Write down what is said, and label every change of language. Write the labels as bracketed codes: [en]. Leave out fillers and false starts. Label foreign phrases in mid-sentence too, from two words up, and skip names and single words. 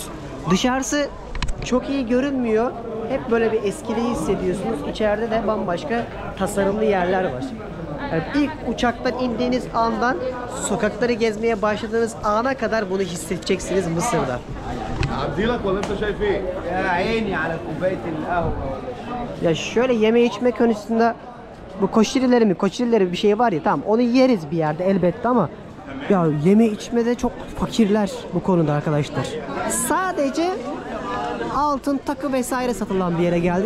[tr] Dışarısı çok iyi görünmüyor. Hep böyle bir eskiliği hissediyorsunuz. İçeride de bambaşka tasarımlı yerler var. Yani ilk uçaktan indiğiniz andan sokakları gezmeye başladığınız ana kadar bunu hissedeceksiniz Mısır'da. [ar] عديلك ولا انت شايف ايه؟ يا عيني على كوبايه القهوه. [tr] Ya şöyle yeme içme konusunda bu koşirileri bir şey var ya, tamam onu yeriz bir yerde elbette ama ya yeme içmede çok fakirler bu konuda arkadaşlar. Sadece altın takı vesaire satılan bir yere geldik.